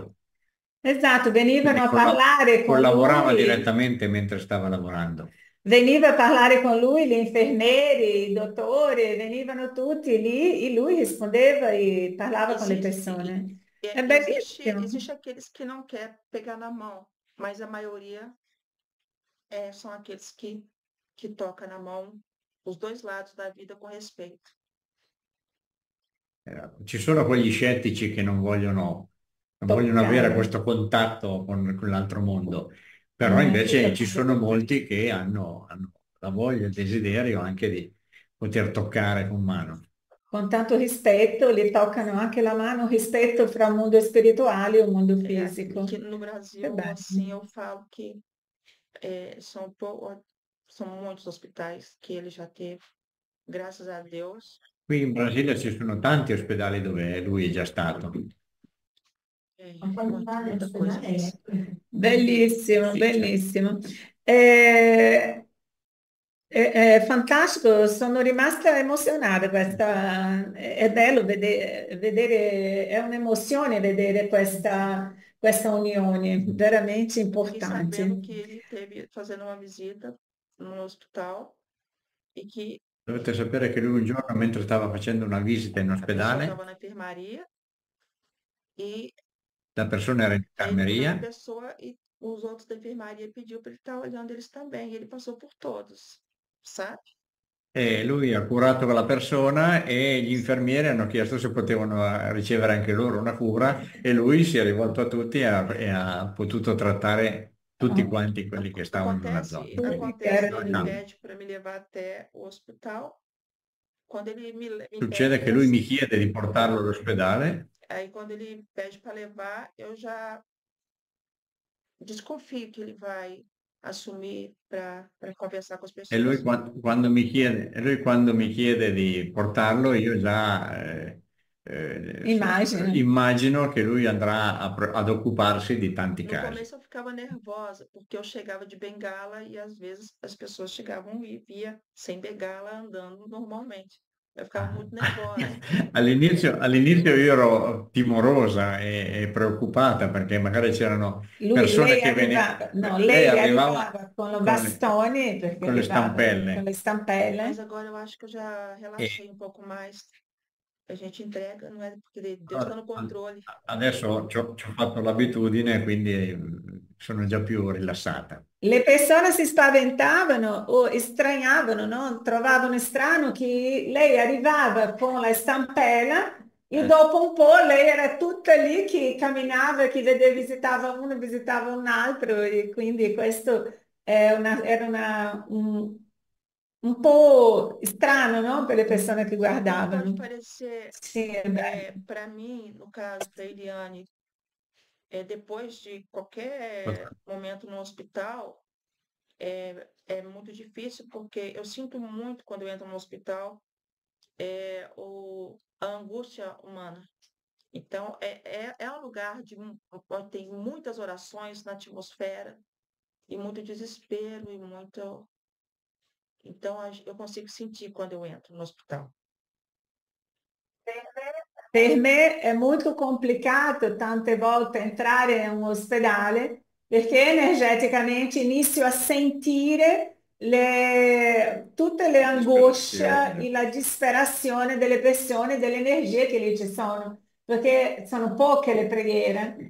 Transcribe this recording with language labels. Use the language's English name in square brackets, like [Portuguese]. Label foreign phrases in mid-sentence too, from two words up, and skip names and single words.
[Italian] Esatto, venivano Quindi a parlare con collaborava lui, direttamente mentre stava lavorando. veniva a parlare con lui gli infermieri, i dottori, venivano tutti lì e lui rispondeva e parlava con le [Portuguese] Existe, [Italian] persone. È [Portuguese] existe, [Italian] bellissimo. [Portuguese] existe aqueles que não quer pegar na mão, mas a maioria são aqueles que toca na mão os dois lados da vida com respeito. [Italian] Ci sono quegli scettici che non vogliono avere Toccare. questo contatto con l'altro mondo, però Non è invece ci che sono molti che hanno la voglia, il desiderio anche di poter toccare con mano. con tanto rispetto gli toccano anche la mano, rispetto fra mondo spirituale e un mondo [Portuguese] Que [Italian] fisico. [Portuguese] no [Italian] Che [Portuguese] Brasil, assim, [Italian] bello. [Portuguese] eu falo que são muitos hospitais que ele já teve, graças a Deus. [Italian] Qui in Brasile ci sono tanti ospedali dove lui è già stato. [Portuguese] Muita coisa mesmo. [Italian] Bellissimo, Sì, certo. bellissimo. Eh, è fantastico, sono rimasta emozionata. È bello vedere, è un'emozione vedere questa unione, veramente [Portuguese] Fiquei sabendo [Italian] importante. [Portuguese] que ele teve fazendo uma visita no hospital e que [Italian] Dovete sapere che lui un giorno, mentre stava facendo una visita in [Portuguese] a pessoa [Italian] ospedale, [Portuguese] estava na enfermaria e [Italian] la persona era in [Portuguese] aí ele cuidando da [Italian] infermeria [Portuguese] pessoa e os outros da enfermaria pediu para ele estar olhando eles também. E ele passou por todos, sabe? [Italian] e lui ha curato la persona e gli infermieri hanno chiesto se potevano ricevere anche loro una cura e lui si è rivolto a tutti e ha potuto trattare tutti quanti quelli che stavano nella zona. [Portuguese] Acontece dele No. pede para me levar até o hospital. Quando ele me pede [Italian] Succede che [Portuguese] para [Italian] lui mi chiede di portarlo all'ospedale [Portuguese] aí quando ele pede para levar, eu já desconfio que ele vai assumir para conversar com as [Italian] e lui [Portuguese] pessoas. [Italian] quando mi chiede di portarlo io già Immagino. immagino che lui andrà ad occuparsi di tanti [Portuguese] No [Italian] casi. [Portuguese] começo eu ficava nervosa, porque eu chegava de bengala e às vezes as pessoas chegavam e via sem bengala andando normalmente. Eu ficava muito nervosa. [Italian] All'inizio io ero timorosa e preoccupata perché magari c'erano persone Lei che arrivava, no, lei lei arrivava arrivava con i con bastoni perché con le arrivava con stampelle le stampelle. [Portuguese] Mas agora eu acho que eu já [Italian] e [Portuguese] relaxei um pouco mais. A gente entrega, não é porque Deus está no controle. [Italian] adesso ci ho fatto l'abitudine, quindi sono già più rilassata. Le persone si spaventavano o estraniavano, no? Trovavano strano che lei arrivava con la stampella e Eh, dopo un po' lei era tutta lì che camminava, che visitava uno, visitava un altro e quindi questo era un po' strano, no? Per le persone che [Portuguese] Tudo pode [Italian] guardavano. [Portuguese] parecer, [Italian] Sì, è bello. [Portuguese] para mim, no caso, para Eliane, Depois de qualquer momento no hospital, é muito difícil, porque eu sinto muito quando eu entro no hospital, a angústia humana. Então, é um lugar onde tem muitas orações na atmosfera, e muito desespero, e muito. Então, eu consigo sentir quando eu entro no hospital. [Italian] Per me è molto complicato tante volte entrare in un ospedale perché energeticamente inizio a sentire tutte le angosce e la disperazione delle persone, delle energie che lì ci sono, perché sono poche le preghiere.